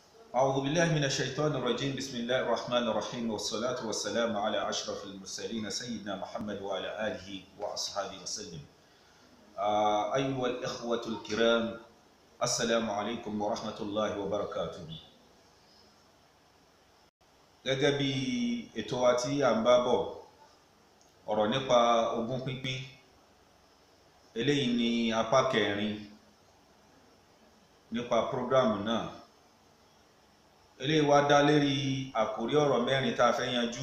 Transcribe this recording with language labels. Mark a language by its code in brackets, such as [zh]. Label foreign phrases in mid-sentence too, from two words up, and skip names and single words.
[ar] أعوذ بالله من الشيطان الرجيم بسم الله الرحمن الرحيم والصلاة والسلام على أشرف المرسلين سيدنا محمد وعلى آله وأصحابه وسلم. أيها الإخوة الكرام السلام عليكم ورحمة الله وبركاته. [yo] gẹ́gẹ́ bí ètò wa tí à ń bá bọ̀ ọ̀rọ̀ nípa ogún pínpín, eléyìí ni apá kẹrin nípa prógrámù náà. Eléyìí wá dá lérí àkórí ọ̀rọ̀ mẹ́rin tá a fẹ́ yanjú.